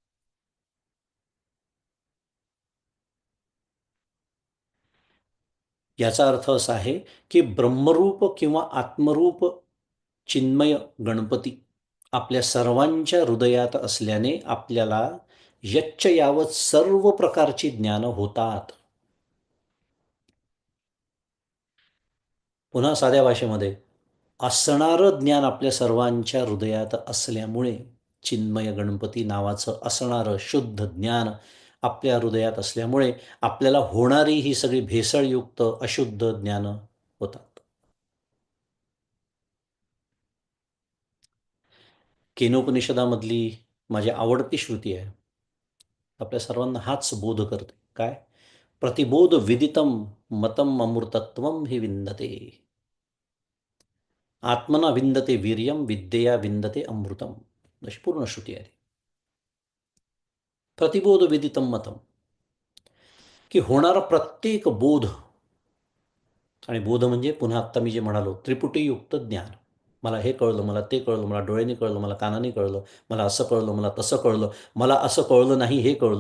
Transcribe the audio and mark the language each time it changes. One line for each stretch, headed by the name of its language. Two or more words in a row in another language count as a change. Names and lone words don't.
Marathi: याचा अर्थ असा आहे, की ब्रह्मरूप किंवा आत्मरूप चिन्मय गणपती आपल्या सर्वांच्या हृदयात असल्याने आपल्याला
Sanskrit: यच्च यावत
Marathi: सर्व प्रकारची ज्ञानं होतात. पुन्हा साध्या भाषेमध्ये असणारं ज्ञान आपल्या सर्वांच्या हृदयात असल्यामुळे चिन्मय गणपती नावाचं असणारं शुद्ध ज्ञान आपल्या हृदयात असल्यामुळे आपल्याला होणारी ही सगळी भेसळयुक्त अशुद्ध ज्ञानं होतात. केनोपनिषदामधली माझी आवडती श्रुती आहे. आपल्या सर्वांना हाच बोध करते. काय?
Sanskrit: प्रतिबोध विदितम मतम अमृतत्वम हि विंदते. आत्मना विंदते वीर्यम विद्येया विंदते अमृतम.
Marathi: अशी पूर्ण श्रुती आहे.
Sanskrit: प्रतिबोध विदितम मतम,
Marathi: की होणारा प्रत्येक बोध, आणि बोध म्हणजे पुन्हा आत्ता मी जे म्हणालो त्रिपुटीयुक्त ज्ञान. मला हे कळलं, मला ते कळलं, मला डोळ्यांनी कळलं, मला कानाने कळलं, मला असं कळलं, मला तसं कळलं, मला असं कळलं नाही हे कळलं.